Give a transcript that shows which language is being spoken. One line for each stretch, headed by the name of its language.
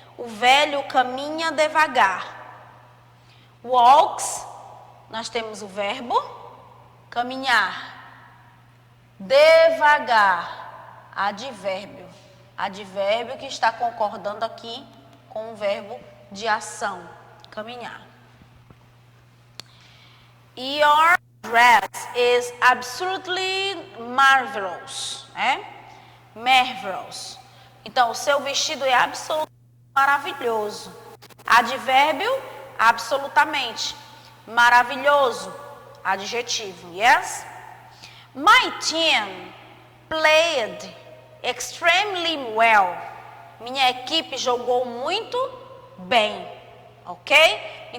Portuguese: O velho caminha devagar. Walks, nós temos o verbo caminhar. Devagar, advérbio. Advérbio que está concordando aqui com o verbo de ação, caminhar.
English: Your dress is absolutely marvelous. Marvelous.
Portuguese: Então, o seu vestido é absolutamente maravilhoso. Advérbio, absolutamente. Maravilhoso. Adjetivo, yes?
English: My team played extremely well.
Portuguese: Minha equipe jogou muito bem, ok?